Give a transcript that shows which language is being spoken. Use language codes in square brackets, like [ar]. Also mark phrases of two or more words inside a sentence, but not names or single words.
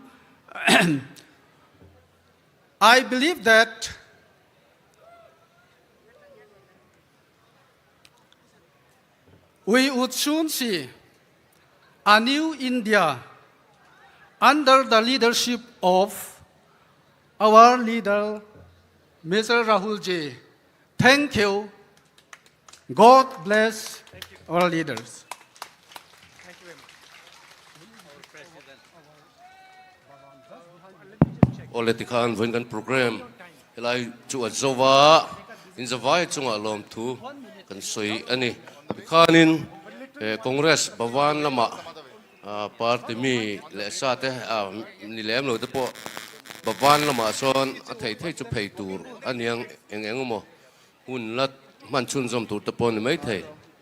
[en] I believe that we would soon see a new India under the leadership of our leader, Mr. Rahul Ji. Thank you. God bless our leaders. [lus] Ole tikhan voin kan program helai chu azowa in zawai chunga lom thu kan soi ani khanin congress bawan lama party mi le sa te ni lem lo te po bawan lama son a thei chu phei tur aniang engeng mo hun lat man chun zom tur te pon mai thei